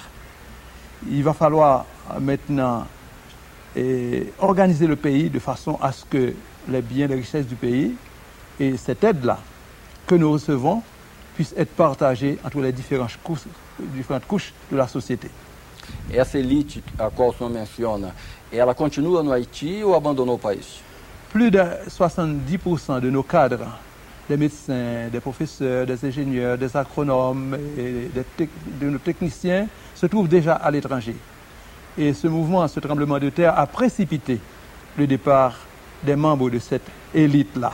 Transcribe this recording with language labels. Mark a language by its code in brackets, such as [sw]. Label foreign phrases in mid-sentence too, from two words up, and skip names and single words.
[fr] Il va falloir maintenant organiser le pays de façon à ce que les biens, les richesses du pays et cette aide-là que nous recevons puissent être partagées entre les différentes couches de la société. [pt] Essa elite a qual o senhor menciona, ela continua no Haiti ou abandonou o país? [fr] Plus de 70% de nos cadres, des médecins, des professeurs, des ingénieurs, des agronomes et de nos techniciens se trouvent déjà à l'étranger. Et ce mouvement, ce tremblement de terre a précipité le départ des membres de cette élite-là.